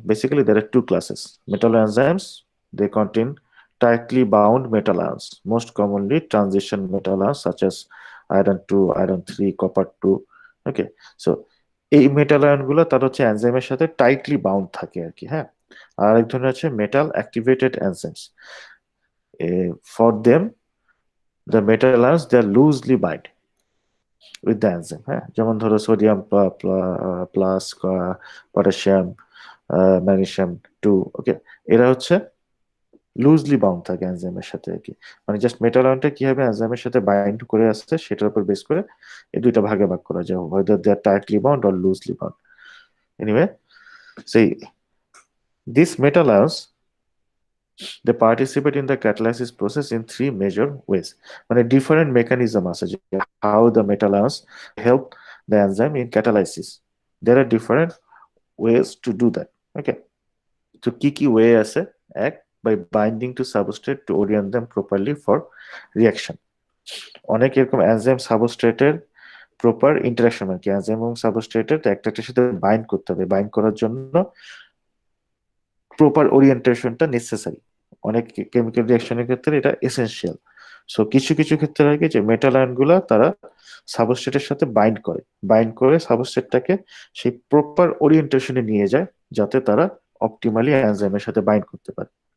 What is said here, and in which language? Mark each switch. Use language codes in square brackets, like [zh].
[en] Basically there are two classes metal enzymes. They contain tightly bound metal ions, most commonly transition metal ions such as iron 2, iron 3, copper 2. [bn] Okay, so এই metal ion গুলো তার হচ্ছে এনজাইমের সাথে tightly bound থাকে আর কি। হ্যাঁ, আর এক ধরনের আছে metal activated enzymes. [en] For them the metal ions they are loosely bind with the enzyme। [bn] হ্যাঁ, যেমন ধরো সোডিয়াম প্লাস, পটাশিয়াম, ম্যাগনেসিয়াম 2। ওকে, এরা হচ্ছে লুজলি বাউন্ড থাকে এনজাইমের সাথে আর কি। মানে জাস্ট মেটাল আয়নটা কিভাবে এনজাইমের সাথে বাইন্ড করে আসছে সেটার উপর বেস করে এই দুইটা ভাগে ভাগ করা যায়, [en] whether they are tightly bound or loosely bound. Anyway, see, these metal ions they participate in the catalysis process in three major ways. মানে different mechanism আছে যে how the metal ions help the enzyme in catalysis. There are different ways to do that. Okay, so কি way আছে? এক, by binding to substrate to orient them properly for reaction. [bn] অনেক এরকম enzyme সাবস্ট্রেটের proper interaction, মানে কি enzyme এবং সাবস্ট্রেটের একটার সাথে বাইন্ড করতে হবে। বাইন্ড করার জন্য প্রপার ওরিয়েন্টেশনটা নেসেসারি। অনেক কেমিক্যাল রিঅ্যাকশনের ক্ষেত্রে এটা এসেনশিয়াল। সো কিছু কিছু ক্ষেত্রে হয় কি যে মেটাল আয়নগুলা তারা সাবস্ট্রেটের সাথে বাইন্ড করে সাবস্ট্রেটটাকে সেই প্রপার ওরিয়েন্টেশনে নিয়ে যায় যাতে তারা অপটিমালি এনজাইমের সাথে বাইন্ড করতে পারে।